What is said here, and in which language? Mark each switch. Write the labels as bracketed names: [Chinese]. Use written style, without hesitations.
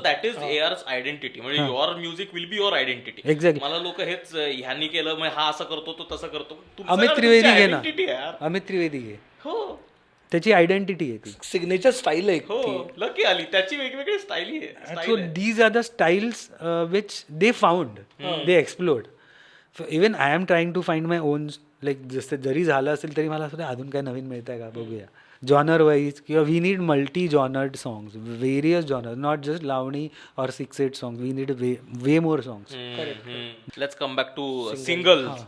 [English] that is AR's identity, [Marathi] म्हणजे [English] Your music will be your identity. Exactly. [Marathi] मला लोक हेच ह्यांनी केलं मग हा असं करतो तो तसं करतो. अमित त्रिवेदी घे ना, अमित त्रिवेदी घे, हो, त्याची आयडेंटिटी आहे ती. सिग्नेचर स्टाईल आहे. हो, लकी आली त्याची वेगवेगळी स्टाईल आहे. [English] So these are the styles which they found, they explored. So even I am trying to find my own, like [Marathi] जसं जरी झालं असेल तरी मला असं वाटतं अजून काय नवीन मिळत आहे का बघूया, जॉनर वाईज, किंवा [English] We need multi genred songs, various genre, not just lavani और 6-8 songs, we need way more songs. Let's come back to single.